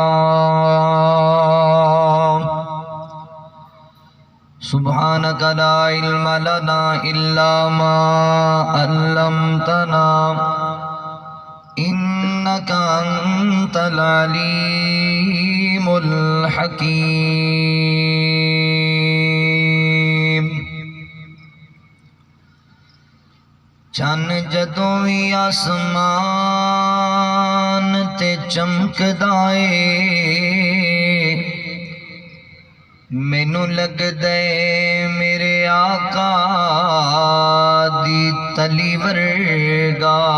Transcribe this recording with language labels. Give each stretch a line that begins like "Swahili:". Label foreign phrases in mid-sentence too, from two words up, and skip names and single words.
Arabic: سبحانك لا علم لنا إلا ما علمتنا إنك أنت العليم الحكيم.
Punjabi: چن جدوں وی آسمان تے چمکدا اے مینوں لگدا اے میرے آقا دی تلی ورگا.